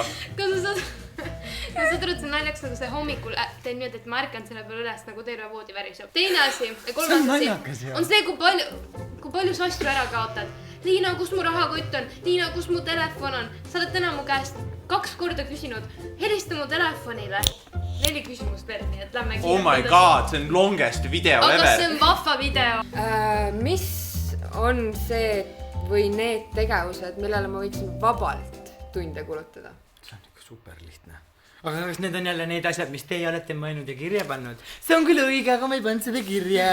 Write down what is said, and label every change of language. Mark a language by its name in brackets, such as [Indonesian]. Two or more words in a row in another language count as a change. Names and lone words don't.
[Estonian] Kas sa saad aru, et see on naljakas, nagu see hommikul teen nüüd, et ma ärkan selle peale üles, nagu terve voodi väriseb. Teine asi ja kolmas asi on see, kui palju sa asju ära kaotad. Liina, kus mu rahakott on? Liina, kus mu telefon on? Sa oled täna mu käest 2 korda küsinud. Helista mu telefonile. 4 küsimust veel, nii et lähme [English] Oh my god, [Estonian] see on [English] longest video ever. [Estonian] Aga ever. see on vahva video. Mis on see või need tegevused, millele ma võiksin vabalt tunde kulutada? See on ikka super lihtne. Aga kas need on jälle need asjad, mis teie olete mõelnud ja kirja pannud? See on küll õige, aga ma ei pannud seda kirja.